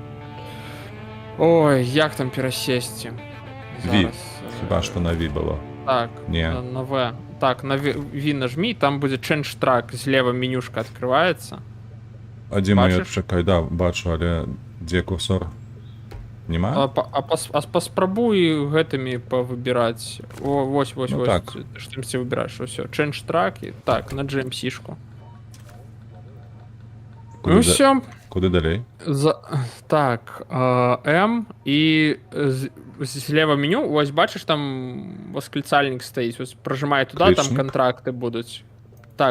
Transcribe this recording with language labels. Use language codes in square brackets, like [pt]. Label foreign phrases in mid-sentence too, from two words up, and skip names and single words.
[uk] Ой, як там пересісти? Ві. Зараз, Хіба що на Ві було. Так, Не. на V. Так, на V нажми, там буде [en] Change Track, [ru] злева менюшка открывается. [uk] А де моя, Бачиш? чекай, да, бачу, але де курсор? Нема? [ru] Поспробуй гэтымі повыбирать. [be] О, вось, Ну вось. так. [ru] Ты ж там все выбираешь, все. [en] Change Track, [uk] і так, на GMC-шку. Куди Ну да- все. Куди далі? Так, М і злева меню, ось бачиш, там восклицальник стоїть. Ось прожимай туди, там Кличник? контракти будуть. Так,